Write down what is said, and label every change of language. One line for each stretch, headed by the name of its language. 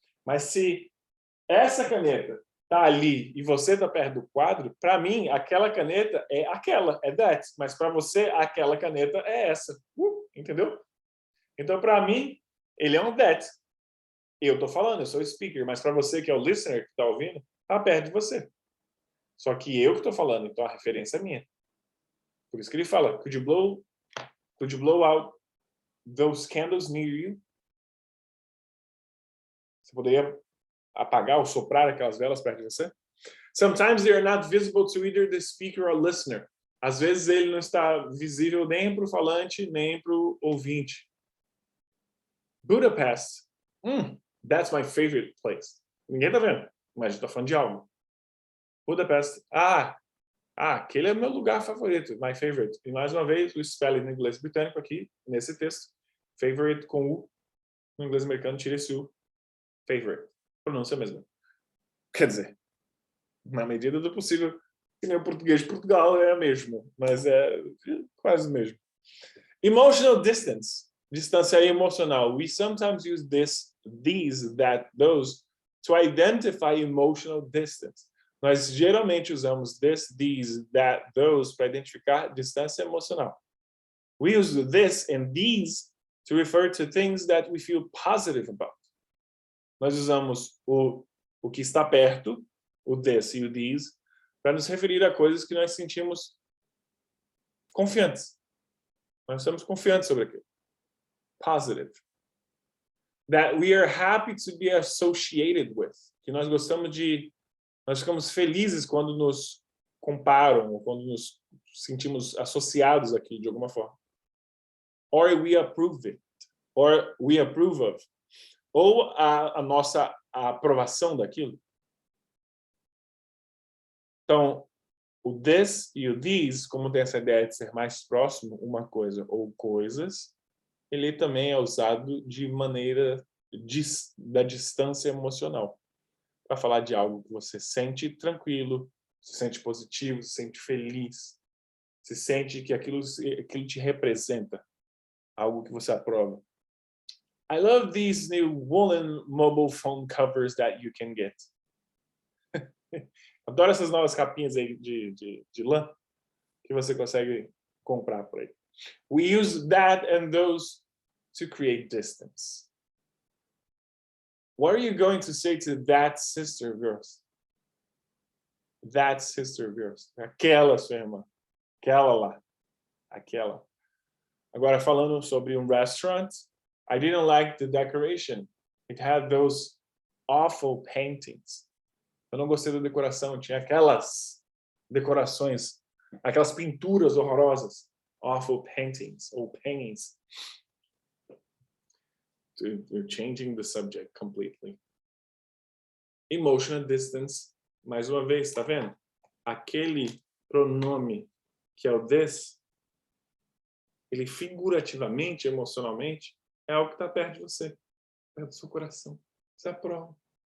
Portuguese: Mas se essa caneta está ali e você está perto do quadro, para mim, aquela caneta é aquela, é that. Mas para você, aquela caneta é essa. Entendeu? Então, para mim, Ele é um that. Eu estou falando, eu sou o speaker, mas para você que é o listener que está ouvindo, está perto de você. Só que eu que estou falando, então a referência é minha. Por isso que ele fala,
English: could you blow out those candles near you?
Portuguese: Você poderia apagar ou soprar aquelas velas perto de você?
English: Sometimes they are not visible to either the speaker or listener.
Portuguese: Às vezes ele não está visível nem para o falante, nem para o ouvinte.
English: Budapest. That's my favorite place.
Portuguese: Ninguém está vendo, mas a gente está falando de algo. Budapest. Aquele é o meu lugar favorito, my favorite. E mais uma vez, o spelling no inglês britânico aqui, nesse texto. Favorite com U. No inglês americano, tira esse U. Favorite. Pronúncia mesmo. Quer dizer, na medida do possível, que nem o português de Portugal é a mesma, mas é quase o mesmo.
English: Emotional distance.
Portuguese: Distância emocional.
English: We sometimes use this, these, that, those to identify emotional distance.
Portuguese: Nós geralmente usamos this, these, that, those para identificar distância emocional.
English: We use this and these to refer to things that we feel positive about.
Portuguese: Nós usamos o que está perto, o this e o these, para nos referir a coisas que nós sentimos confiantes. Nós estamos confiantes sobre aquilo.
English: Positive. That we are happy to be associated with.
Portuguese: Que nós ficamos felizes quando nos comparam, ou quando nos sentimos associados aqui de alguma forma.
English: Or we approve it. Or we approve of.
Portuguese: Ou a nossa aprovação daquilo. Então, o this e o these, como tem essa ideia de ser mais próximo uma coisa ou coisas, ele também é usado de maneira da distância emocional. Para falar de algo que você sente tranquilo, se sente positivo, se sente feliz, se sente que aquilo te representa, algo que você aprova.
English: I love these new woolen mobile phone covers that you can get.
Portuguese: Adoro essas novas capinhas aí de lã que você consegue comprar por aí.
English: We use that and those to create distance. What are you going to say to that sister of yours? That sister of yours.
Portuguese: Aquela sua irmã. Aquela lá. Aquela. Agora, falando sobre um
English: restaurant, I didn't like the decoration. It had those awful paintings.
Portuguese: Eu não gostei da decoração. Tinha aquelas decorações, aquelas pinturas horrorosas.
English: Awful paintings or paintings. You're changing the subject completely.
Portuguese: Emotional distance, mais uma vez, tá vendo? Aquele pronome que é o this, ele figurativamente, emocionalmente, é algo que está perto de você, perto do seu coração. Você aprova.